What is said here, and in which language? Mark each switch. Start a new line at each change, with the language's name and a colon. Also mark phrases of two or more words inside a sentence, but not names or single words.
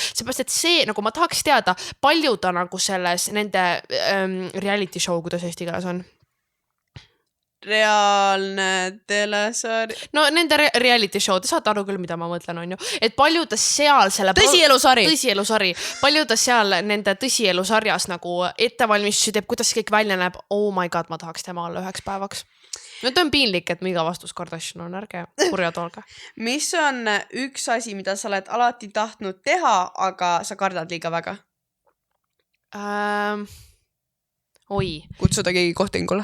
Estonian: Seepärast, et see, nagu ma tahaks teada, palju ta nagu selles nende
English: reality show,
Estonian: kuidas eesti keeles on. Reaalne telesari. No nende
English: reality show,
Estonian: te saate aru küll, mida ma mõtlen, on ju. Et palju ta seal selle... Tõsielusari. Palju ta seal nende tõsielusarjas nagu ettevalmistusi teeb, kuidas kõik välja näeb.
English: Oh my god,
Estonian: ma tahaks tema olla üheks päevaks. No ta on piinlik, et miga vastus Kardashian on, ärge kurjad olge. Mis on üks asi, mida sa oled alati tahtnud teha, aga sa kardad liiga väga? Oi. Kutsuda keegi kohtingule.